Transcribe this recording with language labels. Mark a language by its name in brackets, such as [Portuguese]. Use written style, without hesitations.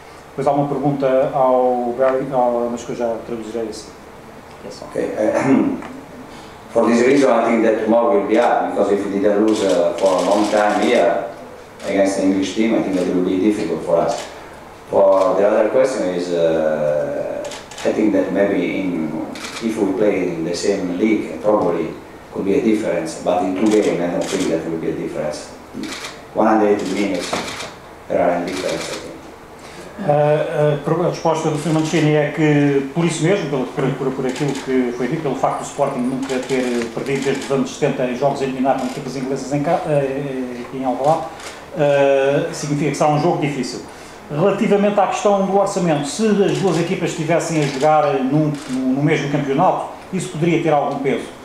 [Portuguese] Depois há uma pergunta ao Barry, mas que eu já traduzirei assim. [English] Okay. For this reason, I think that tomorrow will be hard, because if we didn't lose for a long time here against the English team, I think that it will be difficult for us. For the other question is, I think that maybe if we play in the same league, probably could be a difference, but in 2 games, I don't think that will be a difference. 180 minutes, there are a difference, I think. [Portuguese] A resposta do Sr. Mancini é que, por isso mesmo, por aquilo que foi dito, pelo facto do Sporting nunca ter perdido desde os anos 70 em jogos a eliminar com equipas inglesas em Alvalade, significa que será um jogo difícil. Relativamente à questão do orçamento, se as duas equipas estivessem a jogar no mesmo campeonato, isso poderia ter algum peso.